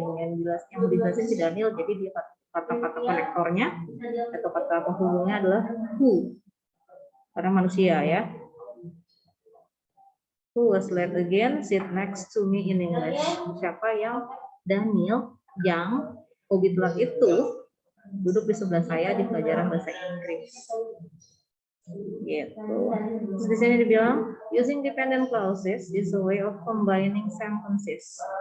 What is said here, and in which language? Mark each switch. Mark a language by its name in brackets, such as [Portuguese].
[Indonesian] Yang mau dijelasin si Daniel, jadi dia kata-kata konektornya atau kata penghubungnya adalah who, karena manusia ya. [English] Who was late again sit next to me in English. [Indonesian] Siapa yang Daniel yang hobi telat itu duduk di sebelah saya di pelajaran bahasa Inggris. Gitu. Terus di sini dibilang [English] using dependent clauses is a way of combining sentences.